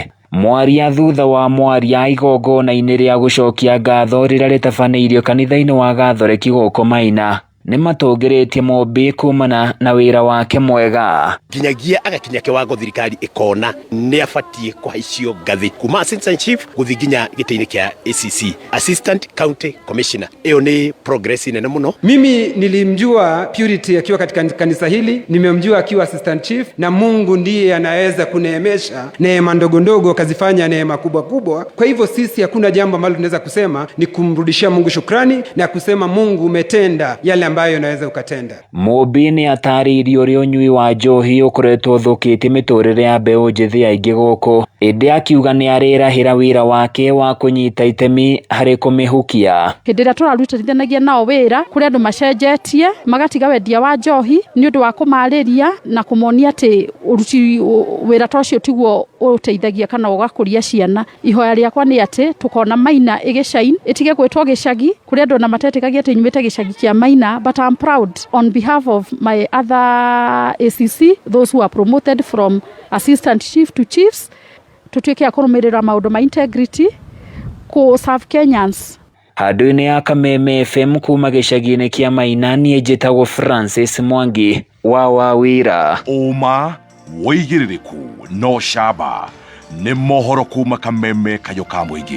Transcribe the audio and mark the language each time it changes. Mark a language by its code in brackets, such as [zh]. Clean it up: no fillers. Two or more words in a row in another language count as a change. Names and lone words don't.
[ki] Mwaria thutha wa mwaria igongona-inĩ rĩa gũcokia ngatho rĩrĩa rĩtabanĩirio kanitha-inĩ wa Gathoreki gũkũ Maina nĩ matũngĩrĩtie Mobi kumana na wĩra wake mwega. Nginyagia agakinya kĩwango thirikari ĩkona nĩ abatie kũhaicio ngathĩ kuma [en] assistant chief [ki] gũthiĩ nginya gĩtĩ-inĩ kĩa ACC [en] assistant county commissioner. [sw] Hiyo ni progress [ki] nene muno. [sw] Mimi nilimjua Purity akiwa katika kanisa hili, nimemjua akiwa [en] assistant chief, [sw] na Mungu ndiye anaweza kuneemesha neema ndogo ndogo akazifanya neema kubwa kubwa. Kwa hivyo sisi hakuna jambo ambalo tunaweza kusema ni kumrudishia Mungu shukrani na kusema Mungu umetenda yale ambayo unaweza ukatenda. [ki] Mũmbi nĩ ataririe ũrĩa ũnyui wa njohi ũkoretwo ũthũkĩtie mĩtũrĩre ya mbeũ njĩthĩ aingĩ gũkũ, ĩndĩ akiuga nĩ arĩrahĩra wĩra wake wa kũnyita itemi harĩ kũmĩhukia. Hĩndĩ ĩrĩa tũrarutithanagia nao wĩra kũrĩ andũ macenjetie magatiga wendia wa njohi nĩ ũndũ wa kũmarĩria na kũmonia atĩ ũruti wĩra ta ũcio tiguo ũteithagia kana ũgakũria ciana. Ihoya rĩakwa nĩ atĩ tukona Maina ĩgĩcain ĩtige gwĩtwo gĩcagi kũrĩ andũ na matetĩkagia atĩ nyumĩte gĩcagi kĩa Maina, [en] but I'm proud on behalf of my other ACC, those who are promoted from assistant chief to chiefs, [ki] tutuĩke a kũrũmĩrĩra maũndũ ma integrity ku [en] serve Kenyans. [ki] Handũ-inĩ ya Kameme FM kuma gĩcagi-inĩ kĩa Maina, niĩ njĩtagwo Francis Mwangi wa Wawira. Uma woigĩrĩrĩku no camba nĩ mohoro kuma Kameme kayo ka mũingĩ.